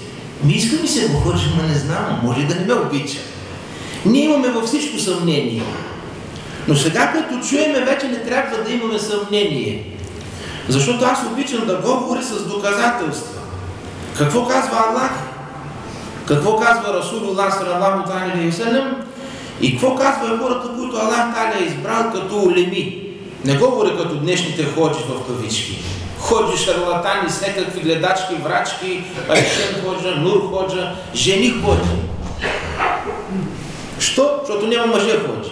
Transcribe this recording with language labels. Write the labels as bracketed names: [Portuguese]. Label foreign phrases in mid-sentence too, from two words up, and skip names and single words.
[Bulgarian] Иска ми се го хвърши, но не знам, може да не ме обича. Ние имаме във всичко съмнение. Но сега, като чуеме, вече не трябва да имаме съмнение. Защото аз обичам да говоря с доказателства. Какво казва Аллах? Какво казва [Arabic] رسول الله صلى الله عليه وسلم? [Bulgarian] И какво казва хората, които [Arabic] الله تعالى [Bulgarian] е избрал като улеми? Не говоря като днешните ходжи в кавички. Ходжи, шарлатани, всекакви гледачки, врачки, Айшен ходжа, Нур ходжа, жени ходжи. Що? Защото няма мъже ходжи.